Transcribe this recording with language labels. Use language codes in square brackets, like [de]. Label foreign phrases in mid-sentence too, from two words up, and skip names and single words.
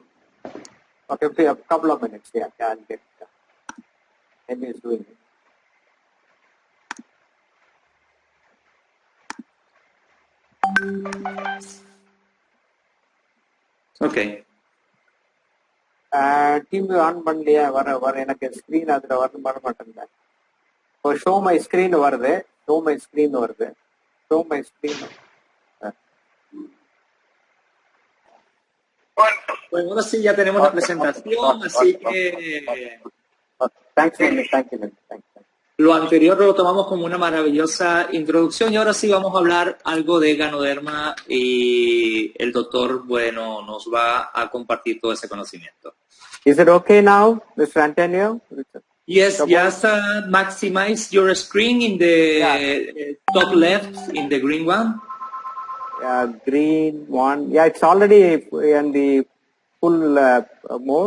[en] Okay, a couple of minutes. Yeah, I'll get it. Maybe he's doing it. Okay. TV on [ta] பண்ணலையா வர எனக்கு ஸ்கிரீன் அதுல வரணும் பண்ண மாட்டேங்க. இப்போ [en] show my screen [ta] வருது. [en] show my screen. [es] Bueno, ahora sí ya tenemos la presentación, así que [en] Thank you. [es] Lo anterior lo tomamos como una maravillosa introducción y ahora sí vamos a hablar algo de ganoderma y el doctor, bueno, nos va a compartir todo ese conocimiento. [en] Is it okay now, Mr. Antonio? Yes, just maximize your screen in the top left, in the green one. Green one. Yeah, it's already in the full mode.